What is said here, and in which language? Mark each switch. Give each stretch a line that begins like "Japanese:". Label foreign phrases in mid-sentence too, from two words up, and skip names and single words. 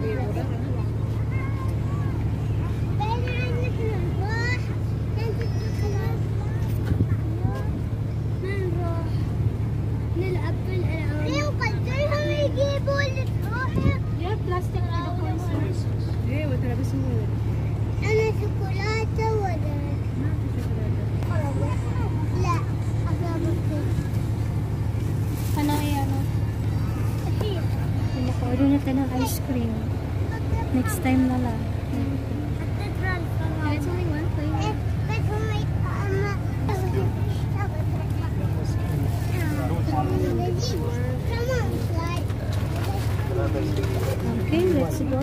English: You have plastic for the corn, sir?
Filipino: Eh, wala talaga semua.
Arabic: أنا شوكولاتة ولا لا
Filipino: Ano yan? Naka-order na tayo ng ice cream.
English: Next time
Filipino: na lang.
English: It's only one flavor. Okay, let's go.